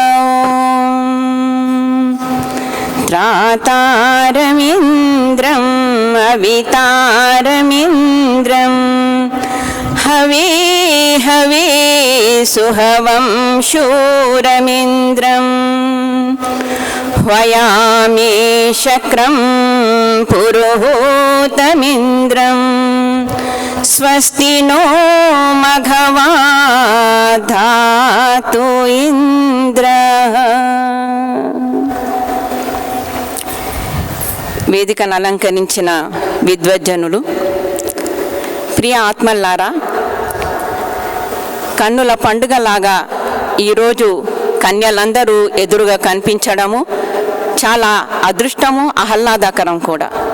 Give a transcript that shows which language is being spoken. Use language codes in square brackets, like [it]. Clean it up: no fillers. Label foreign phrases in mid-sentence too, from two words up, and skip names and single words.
[sa] त्रातारमिन्द्रम् अवितारमिन्द्रम् हवे हवे सुहवं शूरमिन्द्रम् वयामि शक्रं पुरुहूतमिन्द्रम् स्वस्ति नो मघवा धातु इंद्रः। [te] వేదికను అలంకరించిన విద్వజ్జనులు, ప్రియ ఆత్మల్లారా, కన్నుల పండుగలాగా ఈరోజు కన్యలందరూ ఎదురుగా కనిపించడము చాలా అదృష్టము, ఆహ్లాదకరం కూడా.